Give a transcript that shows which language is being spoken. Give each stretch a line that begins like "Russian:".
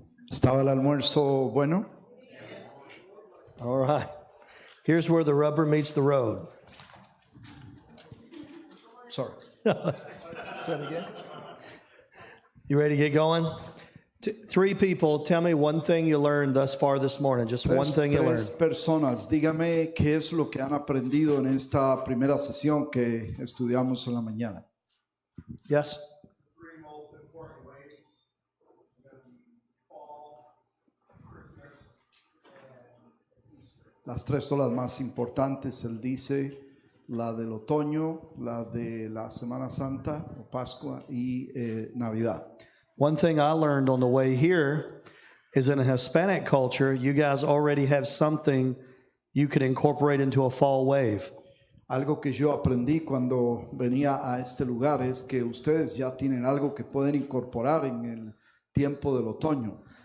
Spanish: ¿Estaba el almuerzo bueno?
English: All right. Here's where the rubber meets the road. Sorry. Say it again. You ready to get going? Three people, tell me one thing you learned thus far this morning. Just one thing you learned.
Spanish: Tres personas, dígame qué es lo que han aprendido en esta primera sesión que estudiamos en la mañana.
English: Yes? Three most important ways. Fall, Christmas, and Easter.
Spanish: Las tres son las más importantes, él dice, la del otoño, la de la Semana Santa o Pascua y Navidad.
English: One thing I learned on the way here is in a Hispanic culture, you guys already have something you could incorporate into a fall wave.
Spanish: Algo que yo aprendí cuando venía a este lugar es que ustedes ya tienen algo que pueden incorporar en el tiempo del otoño.